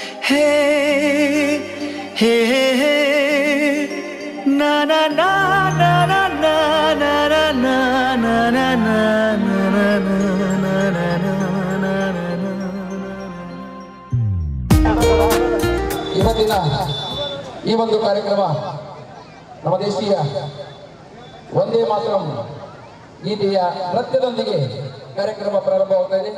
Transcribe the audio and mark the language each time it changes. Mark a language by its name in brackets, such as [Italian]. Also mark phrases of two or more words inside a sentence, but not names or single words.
[Kannada] Hey, hey, hey, hey. Na na na na na na na na na na na na na ಇವತ್ತಿನ ಈ ಒಂದು ಕಾರ್ಯಕ್ರಮ ನಮ್ಮ ದೇಶೀಯ ಒಂದೇ ಮಾತರಂ ಗೀತೆಯ ನೃತ್ಯದೊಂದಿಗೆ ಕಾರ್ಯಕ್ರಮ ಪ್ರಾರಂಭವಾಗ್ತಾ ಇದೆ.